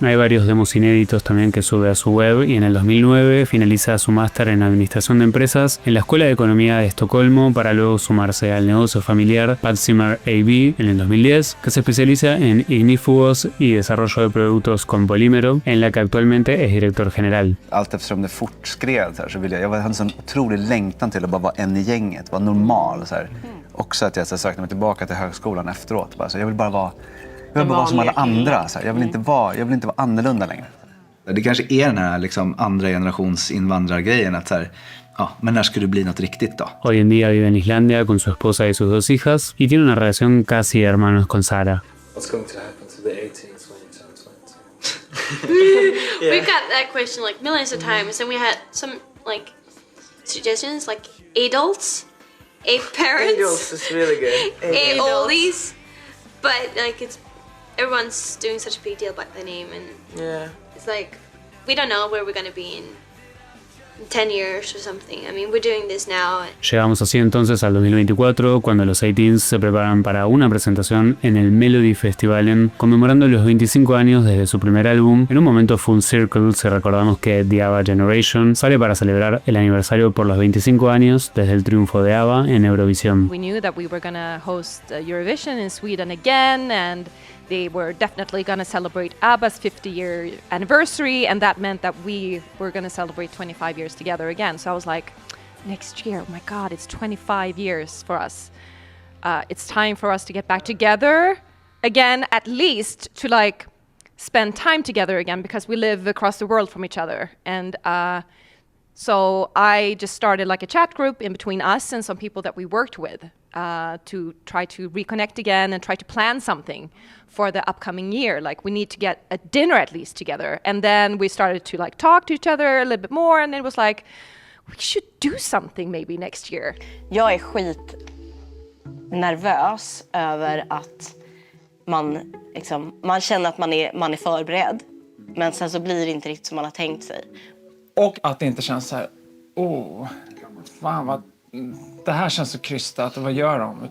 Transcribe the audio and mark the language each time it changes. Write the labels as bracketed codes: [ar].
[es] Hay varios demos inéditos también que sube a su web, y en el 2009 finaliza su máster en Administración de Empresas en la Escuela de Economía de Estocolmo para luego sumarse al negocio familiar Padsimmer AB en el 2010, que se especializa en ignífugos y desarrollo de productos con polímero, en la que actualmente es director general. [sv] Allt eftersom det fortskred så ville jag hade en sån otrolig längtan till att bara vara en i gänget, vara normal så här. Också att jag sökte mig tillbaka till högskolan efteråt. Bara, så jag vill bara vara som alla andra. Så jag vill inte vara annorlunda längre. Det kanske är den här liksom, andra generations invandrargrejen. Att så här, ja, men när ska du bli något riktigt då? [es] Hoy en día vive en Islandia con su esposa y sus dos hijas y tiene una relación casi de hermanos con Sara. [en] What's going to happen to the 18s when you turn 20? We've got that question like millions of times, and we had some like suggestions like adults. Parents. Angels is really good. Oldies. But like everyone's doing such a big deal about the name, and it's like we don't know where we're gonna be in 10 years or something. I mean, we're doing this now. [es] Llegamos así entonces al 2024, cuando los 18s se preparan para una presentación en el Melody Festivalen, conmemorando los 25 años desde su primer álbum, en un momento [en] full circle, [es] si recordamos que The ABBA Generation sale para celebrar el aniversario por los 25 años desde el triunfo de ABBA en Eurovisión. [en] We knew that we were going to host Eurovision in Sweden again, and they were definitely going to celebrate ABBA's 50-year anniversary, and that meant that we were going to celebrate 25 years together again. So I was like, next year, oh my God, it's 25 years for us. It's time for us to get back together again, at least to like spend time together again, because we live across the world from each other. And so I just started like a chat group in between us and some people that we worked with to try to reconnect again and try to plan something for the upcoming year. Like we need to get a dinner at least together. And then we started to like talk to each other a little bit more, and it was like, we should do something maybe next year. [sv] Jag är skitnervös över att man känner att man är förberedd, men sen så blir det inte riktigt som man har tänkt sig. Och att det inte känns så här, fan det här känns så krystat, vad gör de?